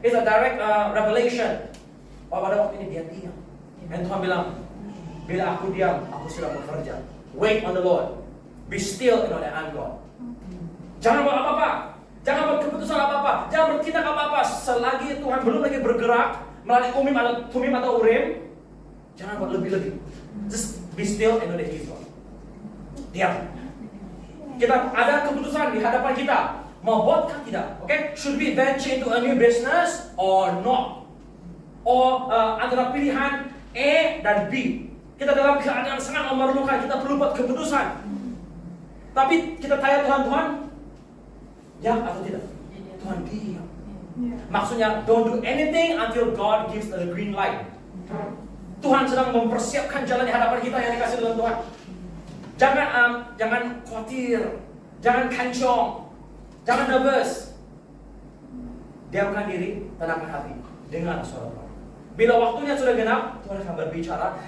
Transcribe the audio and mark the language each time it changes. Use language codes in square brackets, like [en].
[en] It's a direct revelation. [ms] Pada waktu ini dia diam. Dan Tuhan bilang, bila aku diam, aku sudah bekerja. [en] Wait on the Lord. Be still and know that I'm God. [ms] Jangan buat apa-apa. Jangan buat keputusan apa-apa. Jangan bertindak apa-apa. Selagi Tuhan belum lagi bergerak melalui tumim atau urim, jangan buat lebih-lebih. [en] Just be still and know that He is God. [ms] Diam. Kita ada keputusan di hadapan kita. Mau buat kan tidak? Okay? [en] Should we venture into a new business or not? Or [ms] antara pilihan A dan B. Kita dalam keadaan sangat memerlukan, kita perlu buat keputusan. Tapi kita tanya Tuhan, ya atau tidak? Tuhan diam. Maksudnya, [en] don't do anything until God gives the green light. [ms] Tuhan sedang mempersiapkan jalan di hadapan kita yang dikasih oleh Tuhan. Jangan khawatir, jangan kancong, jangan nervous. Diamkan diri, tenangkan hati dengan suara Tuhan. Bila waktunya sudah genap, Tuhan akan berbicara.